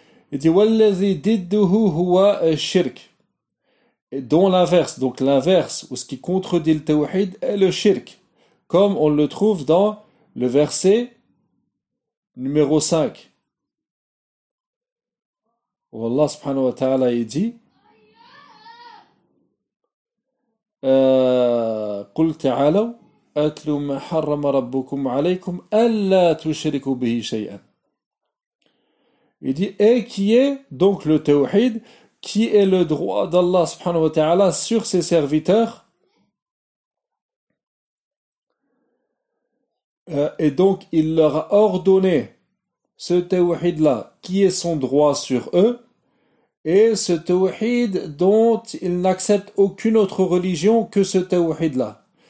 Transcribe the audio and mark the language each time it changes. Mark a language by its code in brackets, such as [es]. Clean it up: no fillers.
[fr] Il dit « [ar] Wallazi didduhu huwa shirk [fr] » dont l'inverse, donc l'inverse ou ce qui contredit le tawhid est le shirk. Comme on le trouve dans le verset numéro 5. Où Allah subhanahu wa ta'ala il dit [ar] قُلْ تَعَالَوْ أَتْلُ مَا حَرَّمَ رَبُّكُمْ عَلَيْكُمْ أَلَّا تُشْرِكُوا بِهِ شَيْئًا. [fr] Il dit et qui est donc le tawhid, qui est le droit d'Allah subhanahu wa ta'ala sur ses serviteurs et donc il leur a ordonné ce tawhid là qui est son droit sur eux et ce tawhid dont il n'accepte aucune autre religion que ce tawhid là.